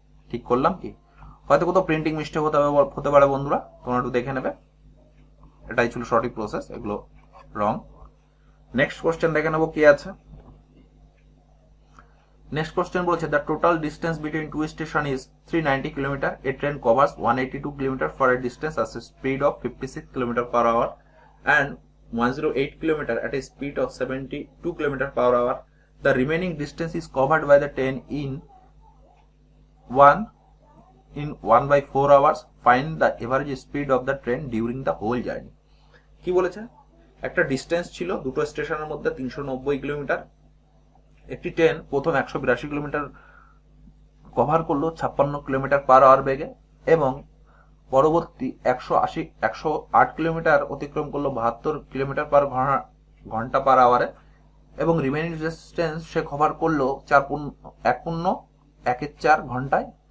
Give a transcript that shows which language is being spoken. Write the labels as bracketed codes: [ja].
[bn] ঠিক করলাম কি, হয়তো কোথাও প্রিন্টিং মিস্টেক হতে পারে বন্ধুরা, তোমরা একটু দেখে নেবে। এটাই ছিল সঠিক প্রসেস, এগুলো রং। নেক্সট কোশ্চেন দেখে নেবো কি আছে। নেক্সট কোশ্চেন বলেছে [en] The total distance between two station is 390 kilometre. A train covers 182 kilometre for a distance at a speed of 56 km/h and 108 km at a speed of 72 km/h. The remaining distance is covered by the train in 1/4 hours. Find the average speed of the train during the whole journey. [bn] কি বলেছে, একটা distance ছিল দুটো স্টেশনের মধ্যে 390 kilometre. একটি train প্রথম 182 kilometre cover করলো 56 km/h বেগে, এবং পরবর্তী 108 কিলোমিটার অতিক্রম করলো 72 km/ঘন্টা এবং রিমেইনিং ডিস্টেন্স সে কভার করলো 1.4 ঘন্টায়।